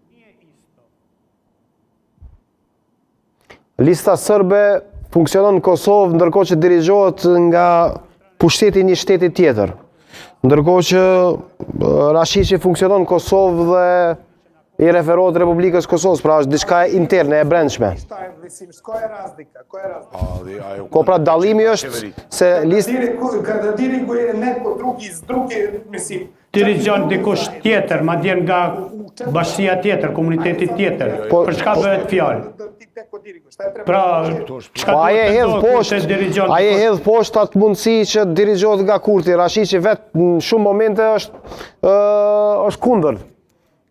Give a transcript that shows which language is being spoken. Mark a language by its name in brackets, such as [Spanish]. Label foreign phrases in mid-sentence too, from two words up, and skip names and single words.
[Albanian] Lista sërbe funksionon në Kosovë, ndërkohë që dirigjohet nga pushteti një shteti tjetër. Ndërkohë që Rashići funksionon në Kosovë dhe i referohet Republikës Kosovës, pra është diçka interne, e brendshme. Ko pra dallimi është se [Serbian] Kada diriguje neko drugi iz druge, mislim... [Albanian] Dirigjon dikush tjetër, madje nga bashkia tjetër, komuniteti tjetër. Për çka bëhet fjalë? Pra, çka ai hedh poshtë atë mundësi që dirigjohet nga Kurti. Rashići vetë në shumë momente është kundër.